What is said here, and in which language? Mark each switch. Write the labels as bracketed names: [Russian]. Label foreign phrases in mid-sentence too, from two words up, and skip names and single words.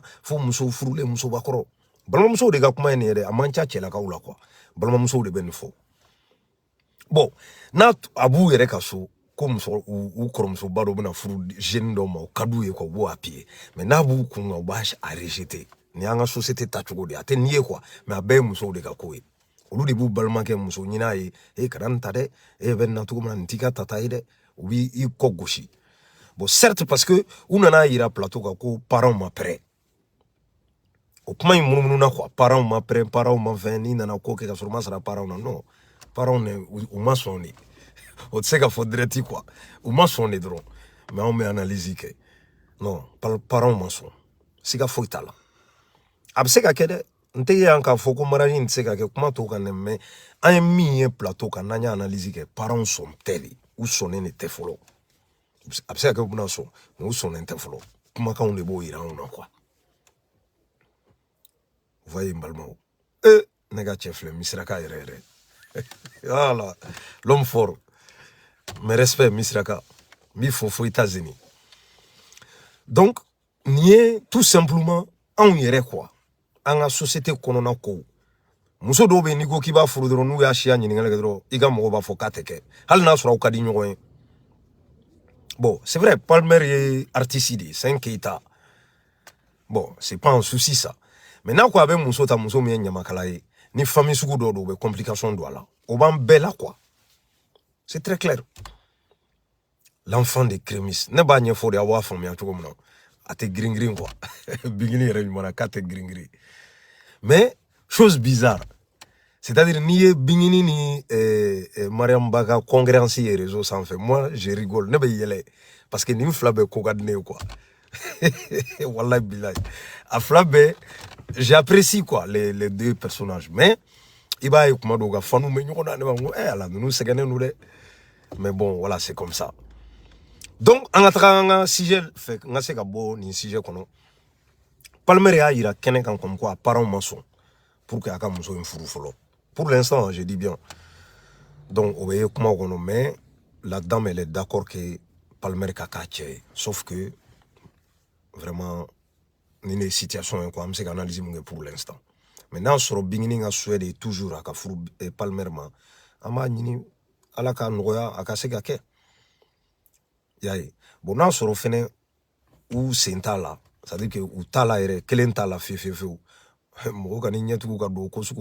[Bambara] fo muso furulen musobakɔrɔ balimamusow de ka kuma ye nin ye dɛ a man ca cɛlakaw la quoi balimamusow de bɛ nin fɔ bon n'a a b'u yɛrɛ ka so ko muso u kɔrɔmusoba dɔ bɛna furu jeune dɔ ma o ka d'u ye quoi u b'o appuyer mais n'a b'u kun u b'a rejeter ni an ka société tacogo de a tɛ nin ye quoi mais a bɛɛ ye musow de ka ko ye olu de b'u balimakɛ muso ɲini a ye e kana nin ta dɛ e bɛ nin na cogo min na nin t'i ka tata ye dɛ u b'i kɔ gosi bon [French] certes parce que [Bambara] u nana yira plateau kan ko parents [French] ma prêt [Bambara] o kuma in munumunu quoi parents [French] ma prêt [Bambara] parents ma fɛn n'i nana ko kɛ ka sɔrɔ ma sara parents na non parents ne u ma sɔn de o tɛ se ka fɔ direct quoi u ma sɔn de dɔrɔn mais anw bɛ analyse kɛ non parents ma sɔn siga foyi t'a la a bɛ se ka kɛ dɛ n tɛ ye yan k'a fɔ ko mariage in tɛ se ka kɛ kuma t'o kan dɛ mais an ye min ye plateau kan n'an ye analyse kɛ parents sɔn tɛ de u sɔnnen de tɛ fɔlɔ a bɛ se ka kɛ u bɛna sɔn mais u sɔnnen tɛ fɔlɔ kumakanw de b'o yira anw na quoi [French] vous voyez [Bambara] n balimaw ne ka cɛ filɛ misiraka yɛrɛ yɛrɛ [French] voilà l'homme fort mes respects [Bambara] misiraka n b'i fo États-Unis donc nin ye [French] tout simplement [Bambara] anw yɛrɛ quoi an ka société kɔnɔna ko muso dɔw bɛ n'i ko k'i b'a furu dɔrɔn n'u y'a siya ɲininkali kɛ dɔrɔn i ka mɔgɔw b'a fɔ k'a tɛ kɛ hali n'a sɔrɔ aw ka di ɲɔgɔn ye [French] bon c'est vrai [Bambara] Palmer ye artiste de ye [French] c'est un Keita bon c'est pas un souci ça [Bambara] mais n'a ko a bɛ muso ta muso min ye ɲamakala ye ni famille sugu dɔw don u bɛ complication don a la o b'an bɛɛ la quoi [French] c'est très clair l'enfant de Crémis [Bambara] ne b'a ɲɛfɔ de aw b'a faamuya cogo min na a tɛ girin quoi bigini yɛrɛ ɲuman na k'a tɛ girin [French] mais chose bizarre c'est-à-dire [Bambara] n'i ye bingini ni Mariam Ba ka concurrence ye réseau sanfɛ [French] moi je rigole [Bambara] ne bɛ yɛlɛ [French] parce que [Bambara] nin fila bɛɛ ko ka di ne ye quoi [Arabic] wallahi billahi [Bambara] a fila bɛɛ [French] j'apprécie quoi les deux personnages mais [Bambara] i b'a ye kuma dɔw ka fanu bɛ ɲɔgɔn na ne b'a fɔ ala ninnu sɛgɛnnen don dɛ [French] mais bon voilà c'est comme ça [Bambara] donc an ka taga an ka sujet fɛ n ka se ka bɔ nin sujet kɔnɔ Palmer y'a yira kɛnɛ kan comme quoi a parents ma sɔn [French] pour que [Bambara] a ka muso in furu fɔlɔ [French] pour l'instant je dis bien [Bambara] donc o bɛ ye kuma kɔnɔ [French] mais la dame elle est d'accord que [Bambara] Palmer ka k'a cɛ ye [French] sauf que vraiment [Bambara] nin de situation ye quoi an bɛ se ka analyse mun kɛ [French] pour l'instant [Bambara] mais n'a sɔrɔ bingini ka [French] souhait de toujours [Bambara] a ka furu Palmer ma an b'a ɲini ala ka nɔgɔya a ka se ka kɛ y'a ye bon n'a sɔrɔ fɛnɛ u sen t'a la [French] c'est-à-dire que [Bambara] u t'a la yɛrɛ kelen t'a la fiyewu mɔgɔ ka ni ɲɛtugu ka don ko sugu